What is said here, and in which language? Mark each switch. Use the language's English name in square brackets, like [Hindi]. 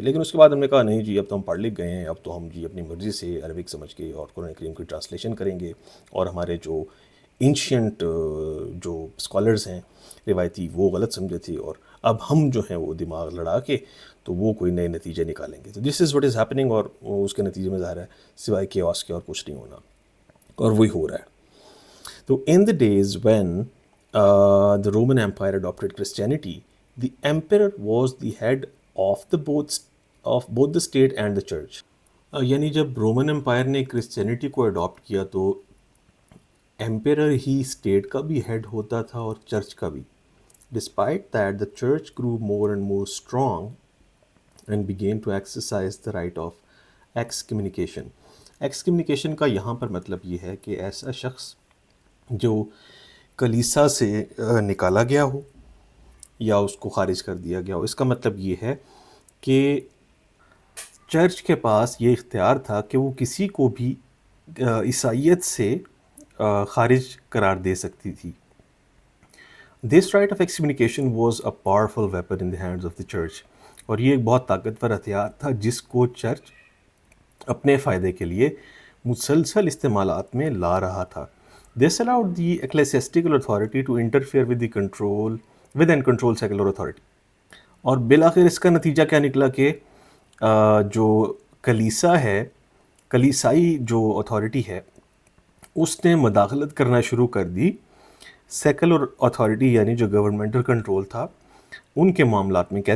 [Urdu] لیکن اس کے بعد ہم نے کہا نہیں جی اب تو ہم پڑھ لکھ گئے ہیں, اب تو ہم جی اپنی مرضی سے عربک سمجھ کے اور قرآن کریم کی ٹرانسلیشن کریں گے, اور ہمارے جو اینشینٹ جو اسکالرز ہیں روایتی وہ غلط سمجھے تھے, اور اب ہم جو ہیں وہ دماغ لڑا کے تو وہ کوئی نئے نتیجے نکالیں گے. تو [English] this is what is happening, [Urdu] اور اس کے نتیجے میں ظاہر ہے سوائے کیوس کے اور کچھ نہیں ہونا, اور وہی ہو رہا ہے. [English] تو in the days when the Roman Empire adopted Christianity, the emperor was the head of both the state and the church. [Urdu] یعنی جب رومن امپائر نے کرسچینٹی کو اڈاپٹ کیا تو ایمپیرر ہی اسٹیٹ کا بھی ہیڈ ہوتا تھا اور چرچ کا بھی. [English] Despite that, the church grew more and more strong and began to exercise the right of excommunication. [Urdu] Excommunication کا یہاں پر مطلب یہ ہے کہ ایسا شخص جو کلیسا سے نکالا گیا ہو یا اس کو خارج کر دیا گیا ہو. اس کا مطلب یہ ہے کہ چرچ کے پاس یہ اختیار تھا کہ وہ کسی کو بھی عیسائیت سے خارج قرار دے سکتی تھی. [English] this right of excommunication was a powerful weapon in the hands of the church, [Urdu] اور یہ ایک بہت طاقتور ہتھیار تھا جس کو چرچ اپنے فائدے کے لیے مسلسل استعمالات میں لا رہا تھا. [English] This allowed the ecclesiastical authority to interfere with the control with and control secular authority. [Urdu] اور بالآخر اس کا نتیجہ کیا نکلا کہ جو کلیسا ہے، کلیسائی جو اتھارٹی ہے، اس نے مداخلت کرنا شروع کر دی سیکولر اتھارٹی یعنی جو گورنمنٹل کنٹرول تھا ان کے معاملات میں.